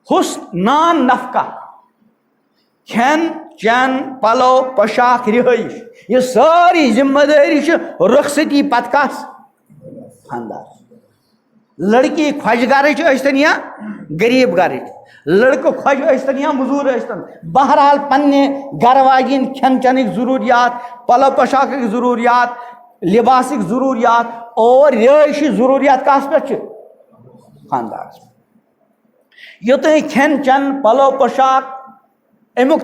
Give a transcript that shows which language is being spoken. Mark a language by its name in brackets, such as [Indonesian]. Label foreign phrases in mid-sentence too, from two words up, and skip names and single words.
[Kashmiri] حسن نان نفقہ کھین چین پلو پوشاک رہائش یہ ساری ذمہ داری رخصتی پتہ کس خاندار لڑکی خوش گرچ ٲسۍتن یا غریب گرچ لڑکہ خوش ٲسۍتن یا موٚزوٗر ٲسۍتن بہرحال پننہِ گرٕ واجٮ۪ن کھٮ۪ن چٮ۪نٕکۍ ضروٗریات پلو پوشاکٕکۍ ضروٗریات لباسٕکۍ ضروٗریات اور رہٲیشی ضروٗریات کس پٮ۪ٹھ چھِ خاندارس یوٚتانۍ کھٮ۪ن چٮ۪ن پلو پوشاک امیُک